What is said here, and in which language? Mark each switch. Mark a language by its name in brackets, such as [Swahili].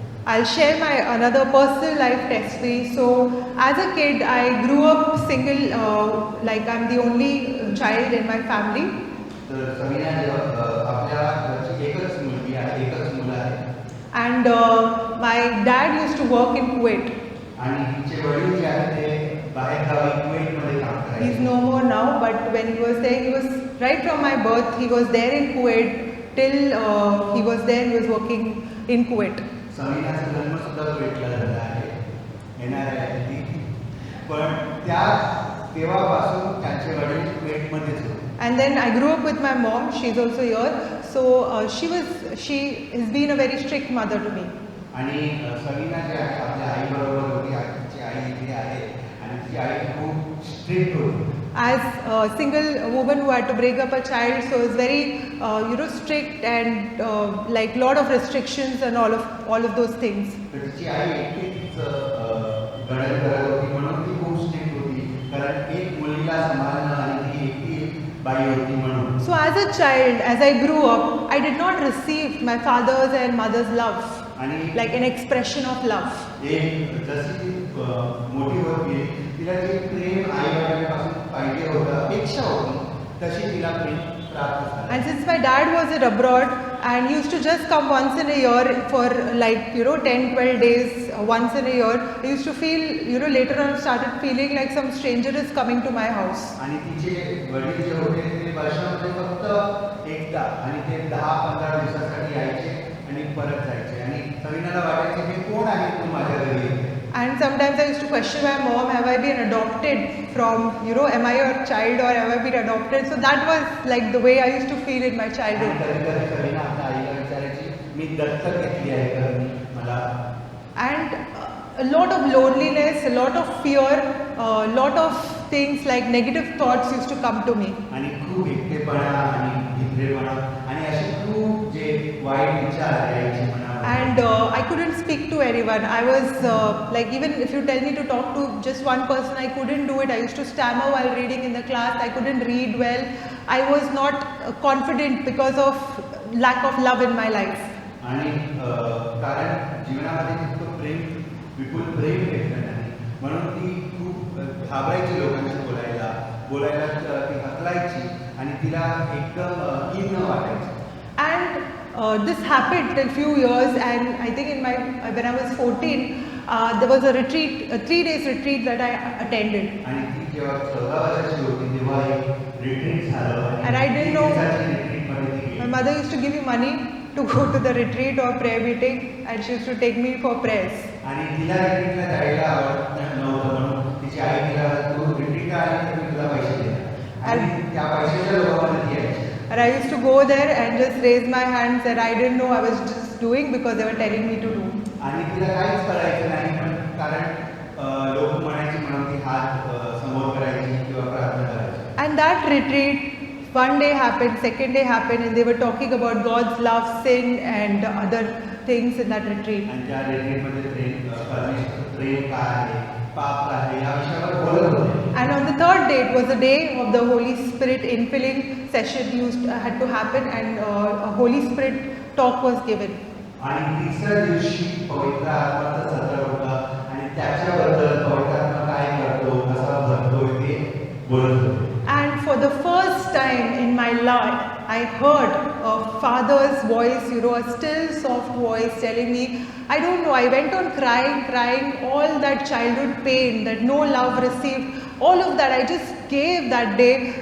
[English] I'll share my another personal life testimony. So, as a kid, I grew up single, like I'm the only child in my family. [Marathi] तर समीना आपल्या घरची एकच मुलगी आहे, एकच मुलं आहे. [English] And my dad used to work in Kuwait. [Marathi] आणि तिचे वडील जे आहेत ते बाहेरगावी कुवेतमध्ये काम करायचे. [English] He's no more now, but when he was there, he was right from my birth. He was there in Kuwait till he was there. He was working in Kuwait. [Marathi] समीनाचा जन्म सुद्धा कुवेतला झाला आहे, येणार आहे ती. पण त्या तेव्हापासून त्यांचे वडील कुवेतमध्येच होते. [English] And then I grew up with my mom. She's also here. So she has been a very strict mother to me. [Marathi] आणि समीना जे आहे आपल्या आई बरोबर होती. तिची आई इथे आहे आणि तिची आई खूप स्ट्रिक्ट होती. [English] As a single woman who had to bring up a child, so it's very strict and like lot of restrictions and all of those things. [Marathi] तर तिची आई एकटीच गणन करत होती, म्हणून ती खूप स्ट्रिक्ट होती, कारण एक मुलीला सांभाळणं आणि ती एकटी बाई होती म्हणून. [English] So as a child, as I grew up, I did not receive my father's and mother's love, [Marathi] आणि [English] like an expression of love. [Marathi] एक जशी ती मोठी होत गेली, तिला जे प्रेम आई वडिलांपासून पाहिजे होतं, अपेक्षा होती, तशी तिला प्रेम प्राप्त झालं. [English] And since my dad was abroad and he used to just come once in a year for like 10-12 days once in a year, I used to feel later on started feeling like some stranger is coming to my house. [Marathi] आणि तिचे वडील जे होते ते वर्षामध्ये फक्त एकदा आणि ते 10-15 दिवसासाठी यायचे आणि परत जायचे. आणि समीनाला वाटायचे की कोण आहे तू माझ्या घरी येते. [English] And sometimes I used to question my mom, have I been adopted from, am I your child or have I been adopted? So that was like the way I used to feel in my [Marathi] आणि [English] childhood. [Marathi] कधी समीना आपल्या आईला विचारायची, मी दत्तक घेतली आहे का मी मला. [English] And a lot of loneliness, a lot of fear, a lot of things like negative thoughts used to come to me. [Marathi] आणि खूप एकटेपणा आणि भित्रेपणा आणि असे खूप जे वाईट विचार यायचे म्हणा. [English] And I couldn't speak to anyone. I was like, even if you tell me to talk to just one person, I couldn't do it. I used to stammer while reading in the class. I couldn't read well. I was not confident because of lack of love in my life. [Marathi] आणि कारण जीवनामध्ये तितकं प्रेम, विपुल प्रेम भेटलं नाही, म्हणून ती खूप घाबरायची लोकांशी बोलायला ती हकलायची आणि तिला एकदम हीन वाटायची. [English] And this happened till few years, and I think when I was 14, there was a retreat, a 3 days retreat that I attended. [Marathi] आणि ती जेव्हा 14 वर्षाची होती तेव्हा एक रिट्रीट झालं. [English] And I didn't know. [Marathi] रिट्रीटमध्ये ती [English] My mother used to give me money to go to the retreat or prayer meeting, and she used to take me for prayers. [Marathi] आणि तिला रिट्रीटला जायला आवडत नव्हतं, म्हणून तिची आई तिला, तू रिट्रीटला आली तर मी तुला पैसे देणार. आणि त्या पैशाच्या लोकांमध्ये ती यायची. [English] And I used to go there and just raise my hands, and I didn't know I was just doing because they were telling me to do. [Marathi] आणि तिला काहीच कळायचं नाही, पण कारण लोक म्हणायचे म्हणून ती हात समोर करायची किंवा प्रार्थना करायची. [English] And that retreat, one day happened, second day happened, and they were talking about God's love, sin, and other things in that retreat. [Marathi] आणि त्या रिट्रीटमध्ये प्रेम काय आहे, पाप काय आहे, या विषयावर बोलत होते. [English] And on the third day, it was the day of the Holy Spirit infilling session had to happen, and a Holy Spirit talk was given. [Marathi] आणि तिसऱ्या दिवशी पवित्र आत्म्याचं सत्र होतं आणि त्याच्याबद्दल पवित्र आत्मा काय करतो, कसा भरतो ते बोलत होते. [English] And for the first time in my life, I heard a father's voice, a still soft voice telling me, I don't know, I went on crying, all that childhood pain, that no love received, all of that I just gave that day.